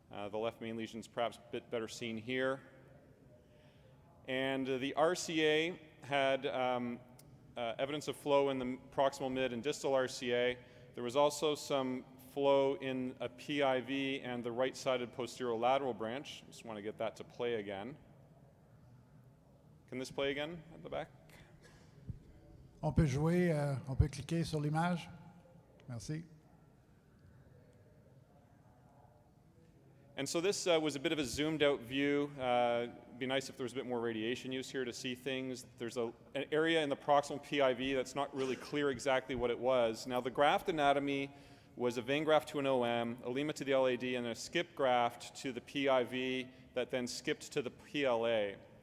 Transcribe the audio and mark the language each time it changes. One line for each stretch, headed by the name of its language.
English: The left main lesion is perhaps a bit better seen here. And the RCA had evidence of flow in the proximal mid and distal RCA. There was also some flow in a PIV and the right-sided posterolateral branch. Just want to get that to play again. Can this play again at the back?
French: On peut jouer, on peut cliquer sur l'image. Merci.
English: And so this was a bit of a zoomed out view. It'd be nice if there was a bit more radiation use here to see things. There's an area in the proximal PIV that's not really clear exactly what it was. Now the graft anatomy was a vein graft to an OM, a lima to the LAD, and a skip graft to the PIV that then skipped to the PLA.